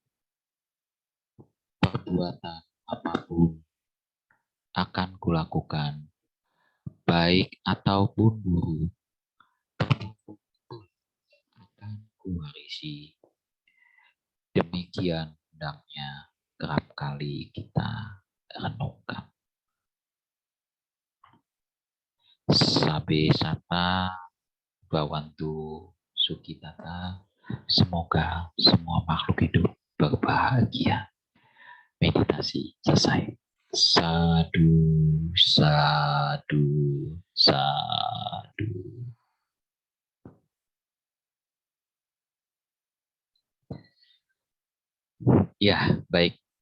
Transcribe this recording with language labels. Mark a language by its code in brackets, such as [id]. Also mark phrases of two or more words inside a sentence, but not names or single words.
[id] Perbuatan apapun akan kulakukan, baik ataupun buruk, akan kuwarisi. Demikian hendaknya kerap kali kita renungkan. [pi] Sabe sata bawantu sukitata. [id] Semoga semua makhluk hidup berbahagia. Meditasi selesai. [pi] Sadu, sadu, sadu. [id] Ya, baik.